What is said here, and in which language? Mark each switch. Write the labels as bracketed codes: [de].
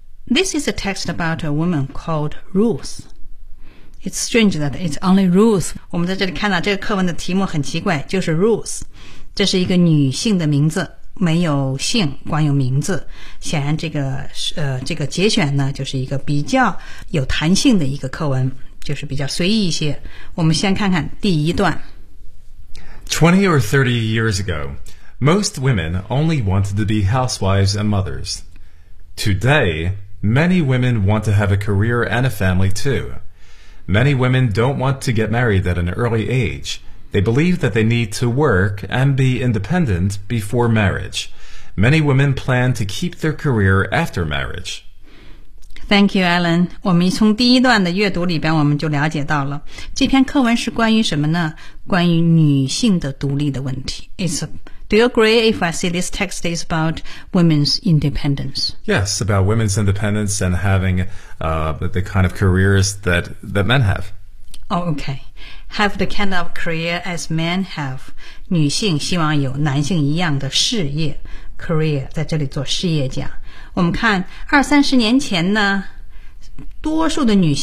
[en] This is a text about a woman called Ruth. It's strange that it's only Ruth. [zh] 我们在这里看到这个课文的题目很奇怪，就是 Ruth. 这是一个女性的名字，没有姓，光有名字。显然这个节选呢，就是一个比较有弹性的一个课文，就是比较随意一些。我们先看看第一段。 [en] 20 or 30 years ago, most women only wanted to be housewives and mothers. Today, many women want to have a career and a family too. Many women don't want to get married at an early age. They believe that they need to work and be independent before marriage. Many women plan to keep their career after marriage. Thank you, Alan. [zh] 我们从第一段的阅读里边我们就了解到了。这篇课文是关于什么呢？关于女性的独立的问题。 [en] Do you agree if I say this text is about women's independence? Yes, about women's independence and having the kind of careers that men have. Oh, okay. Have the kind of career as men have. [zh] 女性希望有男性一样的事业 career, 在这里做事业家。我们看二三十年前呢，多数的女性